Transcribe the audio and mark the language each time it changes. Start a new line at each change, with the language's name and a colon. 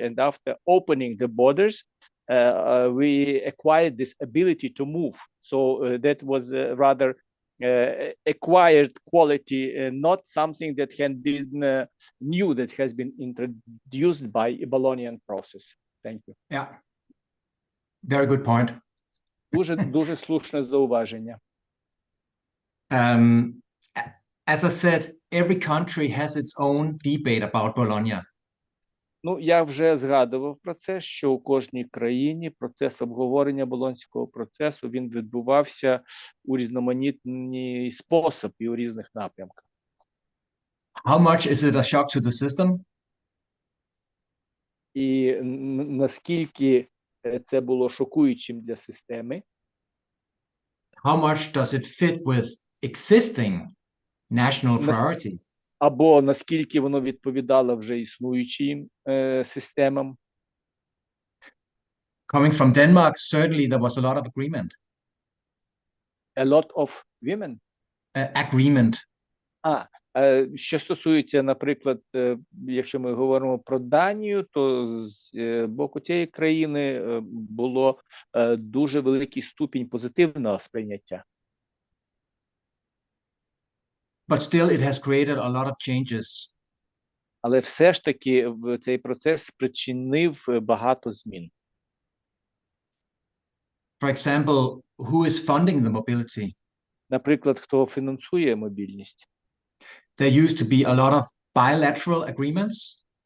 English: And after opening the borders, we acquired this ability to move. So that was rather acquired quality, not something that had been new, that has been introduced by a Bolognian process. Thank you. Yeah, very good point.
Ukrainian: Дуже слушне зауваження.
English: As I said, every country has its own debate about Bologna.
Ukrainian: Ну, я вже згадував про це, що у кожній країні процес обговорення болонського процесу, він відбувався у різноманітний спосіб і у різних напрямках.
English: How much is it a shock to the system?
Ukrainian: І наскільки це було шокуючим для системи?
English: How much does it fit with existing national priorities?
Ukrainian: Або наскільки воно відповідало вже існуючим системам?
English: Coming from Denmark, certainly there was a lot of agreement. A lot of women? Agreement.
Ukrainian: Що стосується, наприклад, якщо ми говоримо про Данію, то з боку цієї країни було дуже великий ступінь позитивного сприйняття.
English: But still it has created a lot of changes.
Ukrainian: Але все ж таки цей процес спричинив багато змін.
English: For example, who is funding the mobility?
Ukrainian: Наприклад, хто фінансує мобільність?
English: There used to be a lot of bilateral agreements.